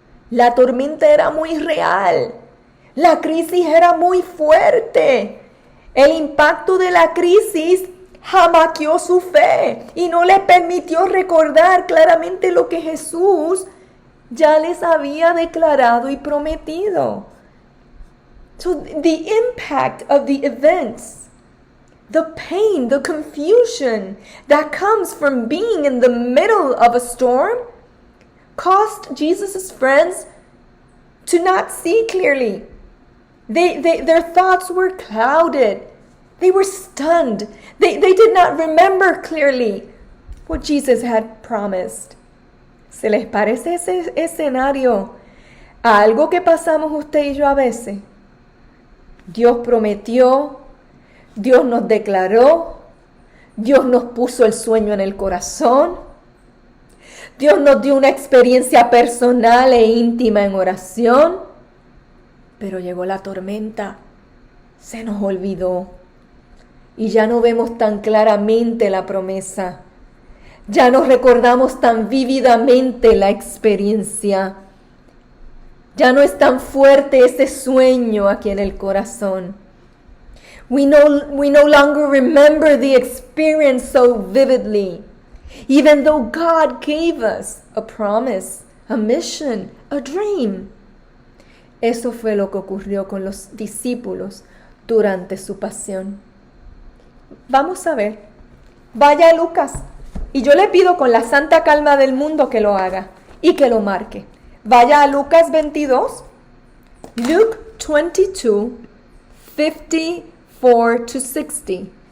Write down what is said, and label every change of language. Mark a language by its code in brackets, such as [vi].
[es] La tormenta era muy real. La crisis era muy fuerte. El impacto de la crisis jamaqueó su fe y no les permitió recordar claramente lo que Jesús ya les había declarado y prometido. [en] So the impact of the events, the pain, the confusion that comes from being in the middle of a storm caused Jesus' friends to not see clearly. Their thoughts were clouded. They were stunned. They did not remember clearly what Jesus had promised. [es] ¿Se les parece ese escenario a algo que pasamos usted y yo a veces? Dios prometió, Dios nos declaró, Dios nos puso el sueño en el corazón, Dios nos dio una experiencia personal e íntima en oración, pero llegó la tormenta, se nos olvidó y ya no vemos tan claramente la promesa, ya no recordamos tan vívidamente la experiencia. Ya no es tan fuerte ese sueño aquí en el corazón. [en] We no longer remember the experience so vividly, even though God gave us a promise, a mission, a dream. [es] Eso fue lo que ocurrió con los discípulos durante su pasión. Vamos a ver. Vaya a Lucas. Y yo le pido con la santa calma del mundo que lo haga y que lo marque. Vaya a Lucas 22, [en] Luke 22, 54 to 60.